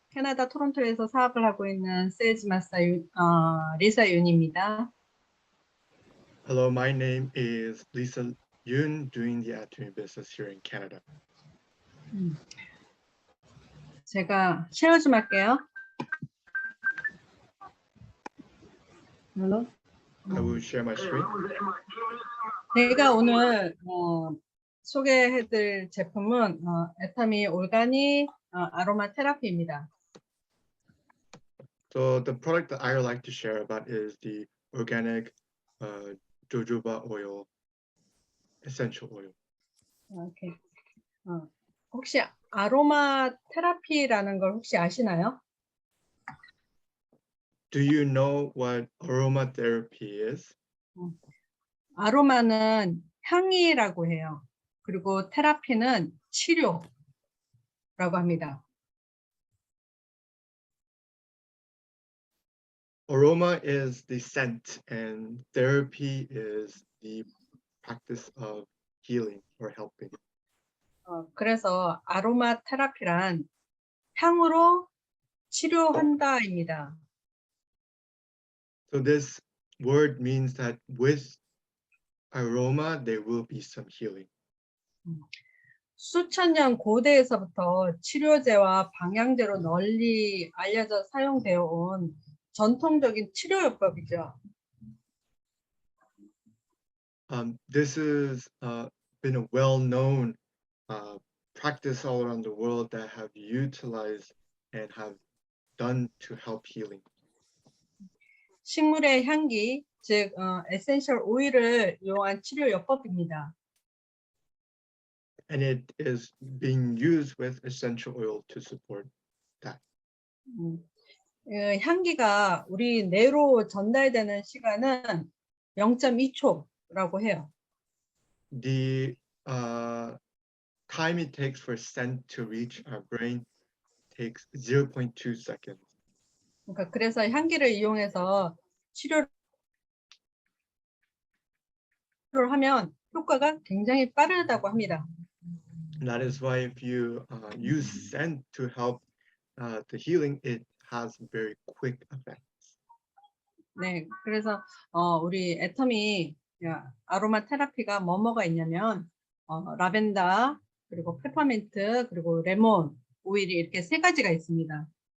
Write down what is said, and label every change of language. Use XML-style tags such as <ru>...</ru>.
<ko>캐나다 토론토에서 사업을 하고 있는 세일즈 마스터 리사 윤입니다.</ko> <en>Hello, my name is Lisa Yoon, doing the Atomy business here in Canada.</en> <ko>제가 쉐어 좀 할게요.</ko> <en>I will share my screen.</en> <ko>제가 오늘 소개해드릴 제품은 애터미 올가닉 아로마 테라피입니다.</ko> <en>So the product that I would like to share about is the organic jojoba oil, essential oil.</en> <ko>이렇게 혹시 아로마 테라피라는 걸 혹시 아시나요?</ko> <en>Do you know what aromatherapy is?</en> <ko>아로마는 향이라고 해요. 그리고 테라피는 치료라고 합니다.</ko> <en>Aroma is the scent and therapy is the practice of healing or helping.</en> <ko>그래서 아로마 테라피란 향으로 치료한다입니다.</ko> <en>So this word means that with aroma, there will be some healing.</en> <ko>수천 년 고대에서부터 치료제와 방향제로 널리 알려져 사용되어 온 전통적인 치료요법이죠.</ko> <en>This has been a well-known practice all around the world that have utilized and have done to help healing.</en> <ko>식물의 향기, 즉 에센셜 오일을 이용한 치료 요법입니다.</ko> <en>And it is being used with essential oil to support that.</en> <ko>향기가 우리 뇌로 전달되는 시간은 0.2초라고 해요.</ko> <en>The time it takes for scent to reach our brain takes 0.2 seconds.</en> <ko>그러니까 그래서 향기를 이용해서 치료를 하면 효과가 굉장히 빠르다고 합니다.</ko> <en>And that is why if you use scent to help the healing, it has very quick effects.</en> <ko>네, 그래서 우리 애터미 아로마 테라피가 뭐가 있냐면 라벤더 그리고 페퍼민트 그리고 레몬 오일이 이렇게 세 가지가 있습니다.</ko>